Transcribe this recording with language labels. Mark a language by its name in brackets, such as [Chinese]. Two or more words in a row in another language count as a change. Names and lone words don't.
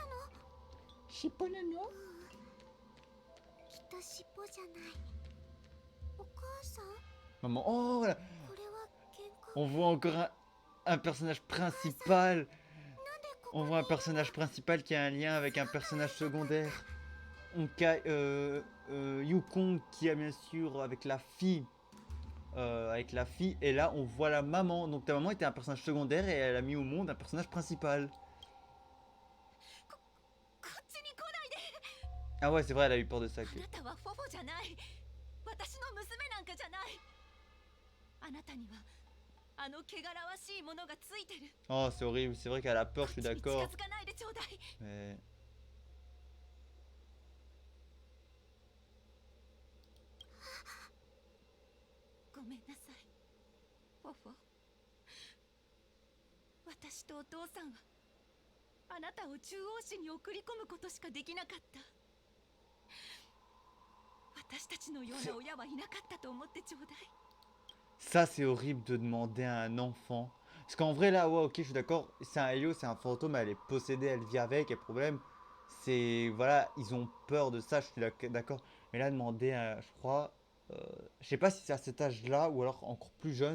[Japanese] 尻尾なの？きっと尻尾じゃない。お母さん？ [French] Maman, oh voilà, [Japanese] これは喧嘩？ [French] on voit encore un personnage principal. On voit un personnage principal qui a un lien avec un personnage secondaire. Yukong qui a bien sûr avec la fille. Et là on voit la maman. Donc ta maman était un personnage secondaire et elle a mis au monde un personnage principal. Ah ouais, c'est vrai, elle a eu peur de ça. [Japanese] あなたはフォフォじゃない。私の娘なんかじゃない。あなたにはあの汚らわしいものがついてる。 [French] Oh, c'est horrible, c'est vrai qu'elle a peur, je suis [Japanese] 近 [French] d'accord. [Japanese] づかないでちょうだい。 [French] Mais... [Japanese] ごめんなさい、フォフォ。私とお父さんはあなたを中央市に送り込むことしかできなかった。私たちのような親はいなかったと思ってちょうだい。 [French] Ça, c'est horrible de demander à un enfant. Parce qu'en vrai, là, ouais, ok, je suis d'accord. C'est un Ayo, c'est un fantôme, elle est possédée, elle vit avec. Et le problème, c'est. Voilà, ils ont peur de ça, je suis d'accord. Mais là, demander à. Je crois. Je sais pas si c'est à cet âge-là ou alors encore plus jeune.